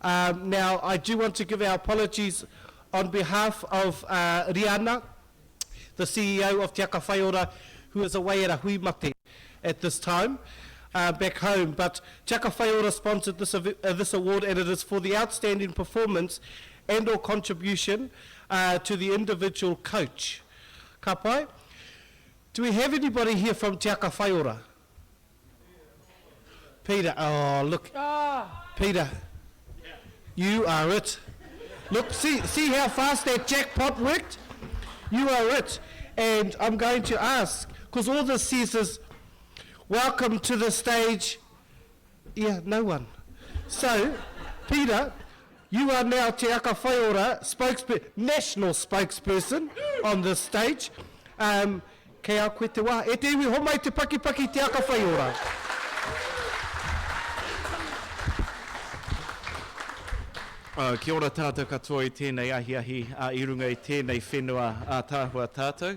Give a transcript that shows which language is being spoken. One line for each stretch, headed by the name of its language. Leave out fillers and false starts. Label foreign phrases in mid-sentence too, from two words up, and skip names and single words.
English: Now, I do want to give our apologies on behalf of Rihanna, the CEO of Te Aka Whaiora, who is away at a huimate at this time, back home. But Te Aka Whaiora sponsored this award, and it is for the outstanding performance and or contribution to the individual coach.
Māori: Ka pai?
English: Do we have anybody here from Te Aka Whaiora? Peter, oh look, Peter, you are it. Look, see how fast that jackpot worked? You are it. And I'm going to ask, because all this says is, welcome to the stage. Yeah, no one. So, Peter, you are now Te Aka Whaiora national spokesperson on this stage.
Māori: Kei au koe te wā. E te iwi homai te paki Te Aka Whaiora. Kia ora tātou katoa I tēnei ahiahi I runga I tēnei whenua tāhua tātou.